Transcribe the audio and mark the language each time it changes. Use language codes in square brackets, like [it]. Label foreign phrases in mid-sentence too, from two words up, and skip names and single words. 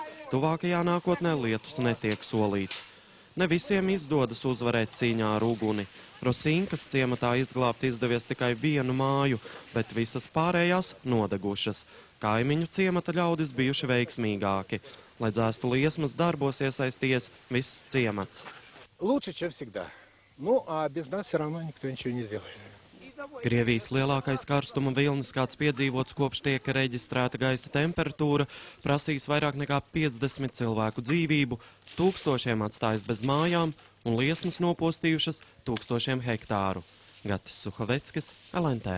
[lv] Tuvākajā nākotnē lietus netiek solīts. Ne visiem izdodas uzvarēt cīņā ar uguni. Rosinkas ciematā izglābt izdevies tikai vienu māju, bet visas pārējās nodegušas. Kaimiņu ciemata ļaudis bijuši veiksmīgāki. Lai dzēstu liesmas darbos iesaistījies viss ciemats. [ru] Лучше, чем всегда. Ну, а без нас все равно никто ничего не сделает. [lv] Krievijas lielākais karstuma vilnis, kāds piedzīvots kopš tiek reģistrēta gaisa temperatūra, prasīs vairāk nekā 50 cilvēku dzīvību, tūkstošiem atstājas bez mājām un liesmas nopostījušas 1000 hektāru. Gatis Suhaveckis, LNT.